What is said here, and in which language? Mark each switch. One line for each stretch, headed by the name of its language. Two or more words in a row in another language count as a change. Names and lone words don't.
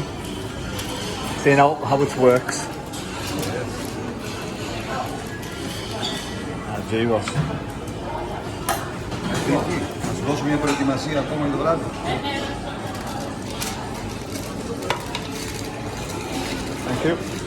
English: Seeing how it works.
Greek: Γύρω. Θα σου δώσω μια προετοιμασία ακόμα για το βράδυ.
English: Thank you.